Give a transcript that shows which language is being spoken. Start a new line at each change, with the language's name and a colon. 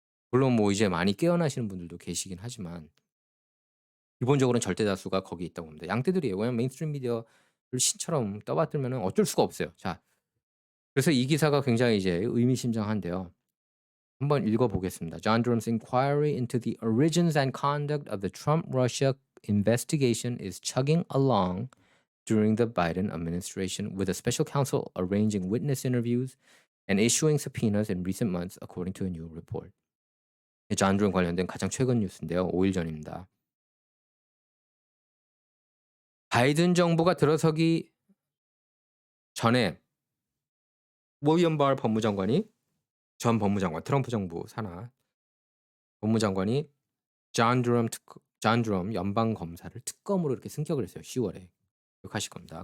Korean: 물론 뭐 이제 많이 깨어나시는 분들도 계시긴 하지만 기본적으로는 절대 다수가 거기에 있다고 봅니다. 양떼들이에요. 왜냐면 메인스트림 미디어를 신처럼 떠받들면은 어쩔 수가 없어요. 자, 그래서 이 기사가 굉장히 이제 의미심장한데요. 한번 읽어 보겠습니다.
English: John Durham's inquiry into the origins and conduct of the Trump-Russia investigation is chugging along during the Biden administration, with a special counsel arranging witness interviews and issuing subpoenas in recent months, according to a new report.
Korean: 존 드럼 관련된 가장 최근 뉴스인데요. 5일 전입니다. 바이든 정부가 들어서기 전에 윌리엄 발 법무장관이 전 법무장관 트럼프 정부 산하 법무장관이 존 드럼 연방 검사를 특검으로 이렇게 승격을 했어요. 10월에. 기억하실 겁니다.